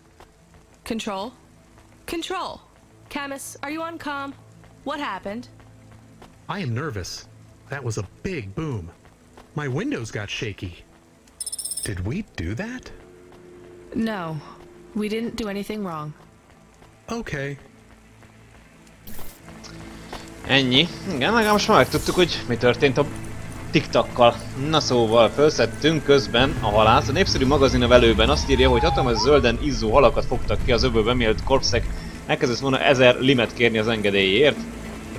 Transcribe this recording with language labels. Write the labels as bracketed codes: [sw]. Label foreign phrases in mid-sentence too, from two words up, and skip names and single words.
[en] Control? Control! Camus, are you on comm? What happened? I am nervous. That was a big boom. My windows got shaky. Did we do that? No, we didn't do anything wrong. Okay. [hu] Ennyi. Igen, legalább most már megtudtuk, hogy mi történt a TikTokkal. Na szóval, felszettünk közben a halász. A népszerű magazinnevelőben azt írja, hogy hatalmas zölden izzó halakat fogtak ki az öbölben, mielőtt korpszek elkezdett volna 1000 limet kérni az engedélyért.